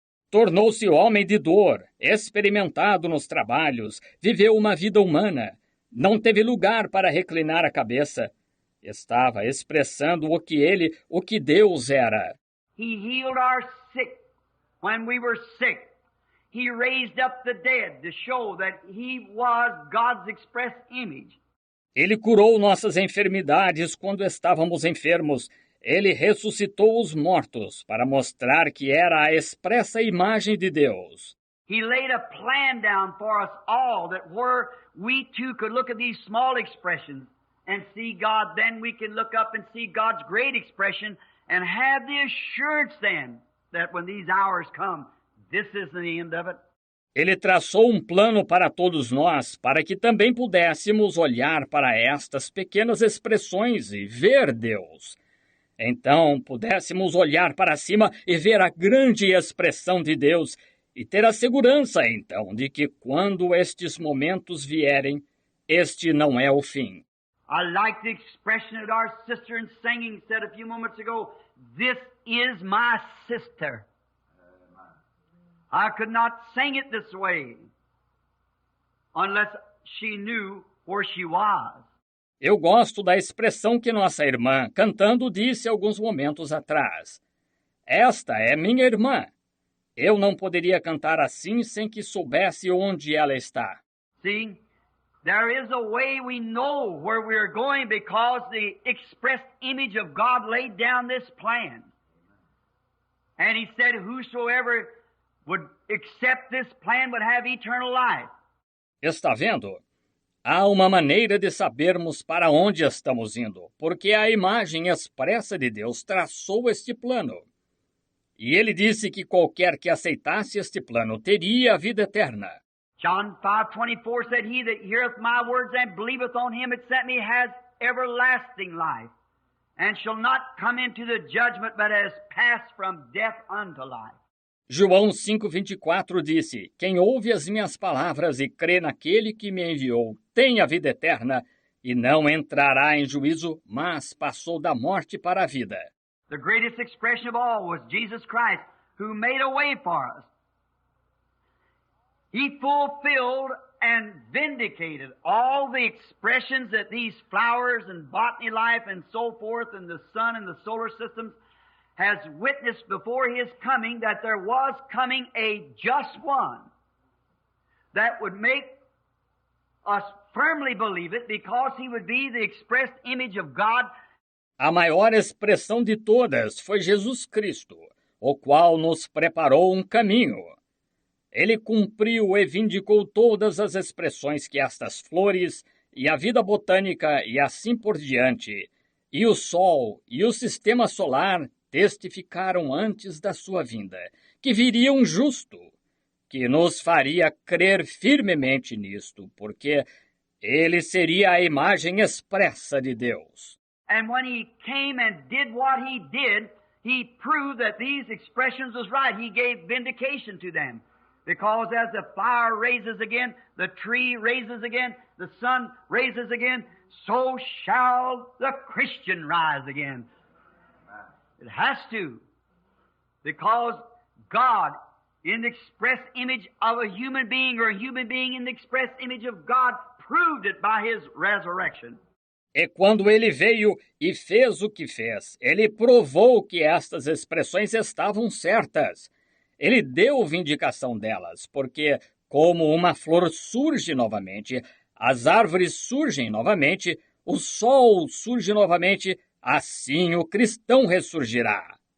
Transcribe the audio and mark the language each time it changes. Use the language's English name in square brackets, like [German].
[Portuguese] Tornou-se homem de dor, experimentado nos trabalhos, viveu uma vida humana. Não teve lugar para reclinar a cabeça. Estava expressando o que Deus era. [English] He healed our sick when we were sick. He raised up the dead to show that He was God's express image. [Portuguese] Ele curou nossas enfermidades quando estávamos enfermos. Ele ressuscitou os mortos para mostrar que era a expressa imagem de Deus. [English] He laid a plan down for us all that where we too could look at these small expressions and see God, then we can look up and see God's great expression and have the assurance then that when these hours come, this isn't the end of it. [Portuguese] Ele traçou um plano para todos nós, para que também pudéssemos olhar para estas pequenas expressões e ver Deus. Então pudéssemos olhar para cima e ver a grande expressão de Deus e ter a segurança, então, de que quando estes momentos vierem, este não é o fim. [English] I like the expression that our sister in singing said a few moments ago, "This is my sister." I could not sing it this way unless she knew where she was. [Portuguese] Eu gosto da expressão que nossa irmã, cantando, disse alguns momentos atrás. Esta é minha irmã. Eu não poderia cantar assim sem que soubesse onde ela está. [English] See, there is a way we know where we are going because the expressed image of God laid down this plan. And He said, whosoever would accept this plan would have eternal life. [Portuguese] Está vendo? Há uma maneira de sabermos para onde estamos indo, porque a imagem expressa de Deus traçou este plano. E ele disse que qualquer que aceitasse este plano teria a vida eterna. [English] John 5:24 said, "He that heareth my words and believeth on him that sent me has everlasting life, and shall not come into the judgment, but has passed from death unto life." [Portuguese] João 5,24 disse, quem ouve as minhas palavras e crê naquele que me enviou tem a vida eterna e não entrará em juízo, mas passou da morte para a vida. [English] The greatest expression of all was Jesus Christ, who made a way for us. He fulfilled and vindicated all the expressions that these flowers and botany life and so forth and the sun and the solar systems has witnessed before His coming that there was coming a just one that would make us firmly believe it because He would be the expressed image of God. [Portuguese] A maior expressão de todas foi Jesus Cristo, o qual nos preparou um caminho. Ele cumpriu e vindicou todas as expressões que estas flores e a vida botânica e assim por diante, e o Sol e o Sistema Solar testificaram antes da sua vinda, que viria um justo, que nos faria crer firmemente nisto, porque ele seria a imagem expressa de Deus. [English] And when He came and did what He did, He proved that these expressions was right. He gave vindication to them. Because as the flower raises again, the tree raises again, the sun raises again, so shall the Christian rise again. It has to. Because God, in the express image of a human being, or a human being in the express image of God, proved it by His resurrection. [Portuguese] E quando ele veio e fez o que fez, ele provou que estas expressões estavam certas. Ele deu vindicação delas, porque, como uma flor surge novamente, as árvores surgem novamente, o sol surge novamente, assim o cristão ressurgirá.